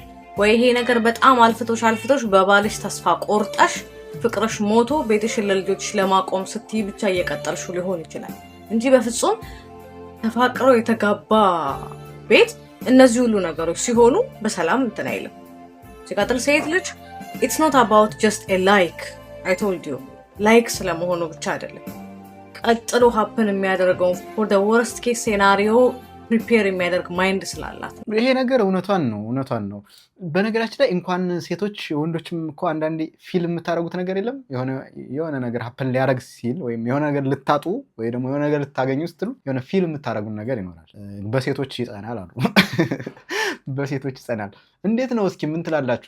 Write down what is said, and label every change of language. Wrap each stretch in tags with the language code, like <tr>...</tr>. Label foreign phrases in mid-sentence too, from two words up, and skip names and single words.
<am>ወይ ይሄ ነገር በጣም አልፍቶሽ በባልሽ ተስፋ ቆርጠሽ ፍቅርሽ ሞቶ ቤትሽን ለልጆችሽ ለማቆም ስትይ ብቻ እየቀጠልሽው ሊሆን ይችላል እንጂ በፍጹም ተፋቅረው የተጋባ ቤት እነዚህ ሁሉ ነገሮች ሲሆኑ በሰላም እንትን አይልም። ሲቀጥል ሴት ልጅ</am> <en>it's not about just a like I told you like</en> <am>ስለመሆኑ ብቻ አይደለም። ቀጥሎ happen የሚያደርገው</am> <en>for the worst case scenario prepare</en> <am>የሚያደርግ ማይንድ ስላላት ይሄ ነገር እውነቷን ነው። በነገራችን ላይ እንኳን ሴቶች ወንዶችም እኮ አንዳንዴ ፊልም የምታረጉት ነገር የለም። የሆነ ነገር happen ሊያረግ ሲል ወይም የሆነ ነገር ልታጡ ወይ ደግሞ የሆነ ነገር ልታገኙ ስትሉ የሆነ ፊልም የምታረጉት ነገር ይኖራል። በሴቶች ይጸናል አሉ። በሴቶች ይጸናል። እንዴት ነው እስኪ ምን ትላላችሁ?</am>